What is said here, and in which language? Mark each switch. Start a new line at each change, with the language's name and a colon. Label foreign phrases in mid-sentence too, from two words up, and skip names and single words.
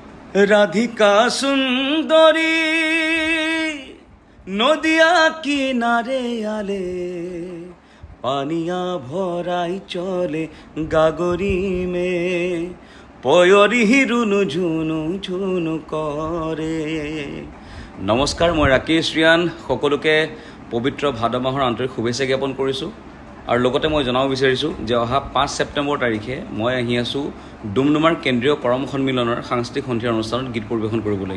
Hindi: राधिका सुंदरी नदिया किनारे आले पनिया भराई चले गगरी में पैरी रुनु झुनु झुनु करे।
Assamese: নমস্কাৰ, মই ৰাকেশ ৰিয়ান। সকলোকে পবিত্ৰ ভাদ মাহৰ আন্তৰিক শুভেচ্ছা জ্ঞাপন কৰিছোঁ আৰু লগতে মই জনাব বিচাৰিছোঁ যে অহা 5 ছেপ্টেম্বৰ তাৰিখে মই আহি আছোঁ ডুমডুমাৰ কেন্দ্ৰীয় কৰম সন্মিলনৰ সাংস্কৃতিক সন্ধিয়াৰ অনুষ্ঠানত গীত পৰিৱেশন কৰিবলৈ।